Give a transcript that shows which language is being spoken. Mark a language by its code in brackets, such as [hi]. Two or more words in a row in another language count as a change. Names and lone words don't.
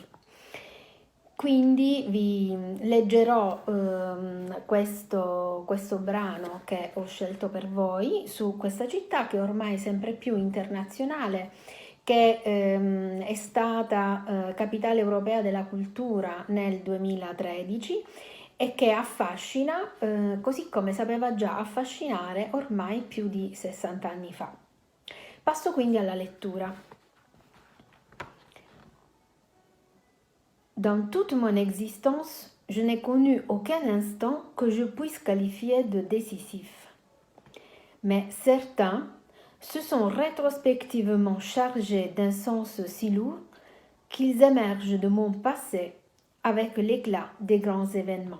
[it] Quindi vi leggerò questo brano che ho scelto per voi su questa città che ormai è sempre più internazionale, che è stata capitale europea della cultura nel 2013 e che affascina così come sapeva già affascinare ormai più di 60 anni fa. Passo quindi alla lettura. [fr] Dans toute mon existence, je n'ai connu aucun instant que je puisse qualifier de décisif. Mais certains se sont rétrospectivement chargés d'un sens si lourd qu'ils émergent de mon passé avec l'éclat des grands événements.